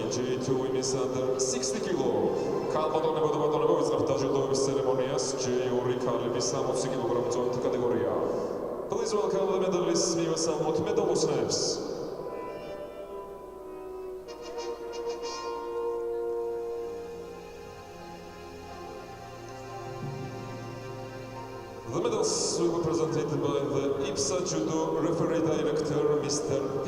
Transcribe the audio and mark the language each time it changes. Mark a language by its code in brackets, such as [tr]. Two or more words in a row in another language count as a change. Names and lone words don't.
[en] J2 women's under 60 kilo. [ka] Kalbadonebo და ბატონებო ვიწყებთ დაჯილდოების ცერემონიას J2 ქალების 60 კილოგრამ წონით კატეგორია. [en] Please welcome the medalists [ka] მივესალმოთ მედალოსნებს. [en] The medals will be presented by the IBSA Judo referee director, Mr.